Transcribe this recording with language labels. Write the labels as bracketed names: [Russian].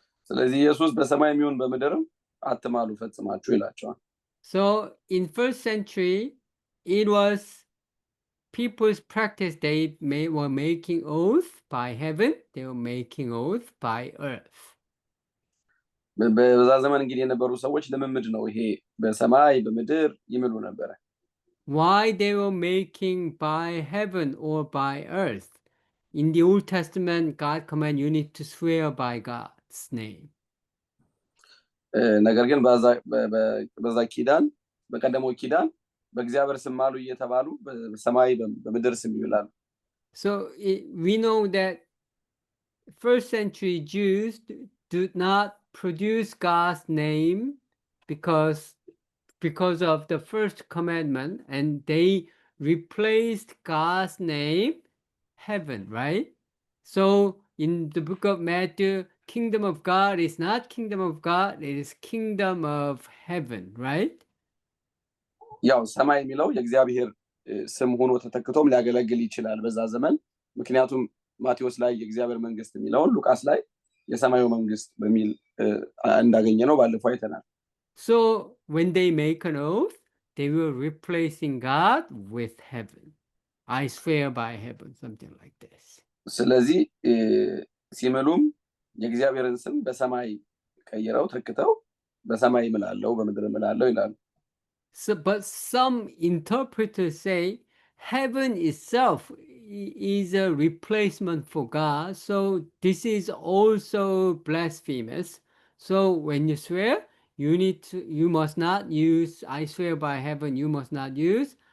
[Amharic] ስለዚህ ኢየሱስ በሰማይ የሚሆን በምድርም አትማሉ ፈጽማችሁ ይላቸዋል። [English] So in first century, it was people's practice. They were making oath by heaven, they were making oath by earth. [Amharic] በዛ ዘመን እንግዲህ የነበሩ ሰዎች ልምምድ ነው ይሄ፣ በሰማይ በምድር ይምሉ ነበር። [English] Why they were making by heaven or by earth? In the Old Testament, God command you need to swear by God's name. [Amharic] ነገር ግን በዛ ኪዳን በቀደመው ኪዳን በእግዚአብሔር ስም ማሉ እየተባሉ በሰማይ በምድር ስም ይላሉ። [English] So we know that first century Jews did not produce God's name because of the first commandment, and they replaced God's name heaven, right? So in the book of Matthew, kingdom of God is not kingdom of God, it is kingdom of heaven, right? [Amharic] ያው ሰማይ የሚለው የእግዚአብሔር ስም ሆኖ ተተክቶም ሊያገለግል ይችላል በዛ ዘመን። ምክንያቱም ማቴዎስ ላይ የእግዚአብሔር መንግስት የሚለውን ሉቃስ ላይ የሰማዩ መንግስት በሚል እንዳገኘ ነው ባለፈው አይተናል። [English] So when they make an oath, they were replacing God with heaven. I swear by heaven, something like this. [Amharic] ስለዚህ ሲምሉም የእግዚአብሔርን ስም በሰማይ ቀይረው ተክተው በሰማይ እምላለሁ በምድር እምላለሁ ይላሉ። [English] So, but some interpreters say heaven itself is a replacement for God, so this is also blasphemous. So when you swear, you must not use I swear by heaven, you must not use.